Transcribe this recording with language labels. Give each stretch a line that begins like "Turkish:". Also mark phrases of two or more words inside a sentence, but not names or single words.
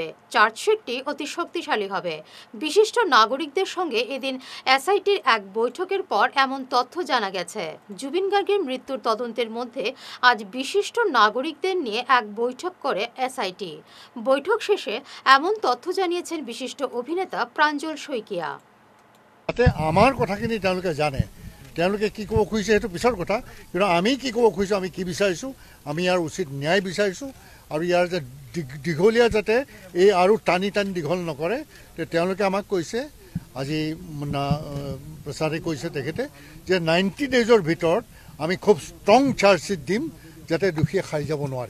Bangla: চার্জশিটটি অতি শক্তিশালী হবে। বিশিষ্ট নাগরিকদের সঙ্গে এদিন এসআইটির এক বৈঠকের পর এমন তথ্য জানা গেছে। জুবিন গার্গের মৃত্যুর তদন্তের মধ্যে আজ বিশিষ্ট নাগরিকদের নিয়ে এক বৈঠক করে এসআইটি। বৈঠক শেষে এমন তথ্য জানিয়েছেন বিশিষ্ট অভিনেতা প্ৰাঞ্জল শইকীয়া।
Assamese: তাতে আমাৰ কথাখিনি তেওঁলোকে জানে, তেওঁলোকে কি ক'ব খুজিছে সেইটো পিছৰ কথা, কিন্তু আমি কি ক'ব খুজিছোঁ, আমি কি বিচাৰিছোঁ, আমি ইয়াৰ উচিত ন্যায় বিচাৰিছোঁ আৰু ইয়াৰ যে দীঘলীয়া যাতে এই আৰু টানি দীঘল নকৰে তেওঁলোকে আমাক কৈছে আজি প্ৰচাৰে কৈছে তেখেতে যে 90 ডেজৰ ভিতৰত আমি খুব
English: strong chargesheet
Assamese: দিম যাতে দোষীয়ে খাই যাব নোৱাৰে।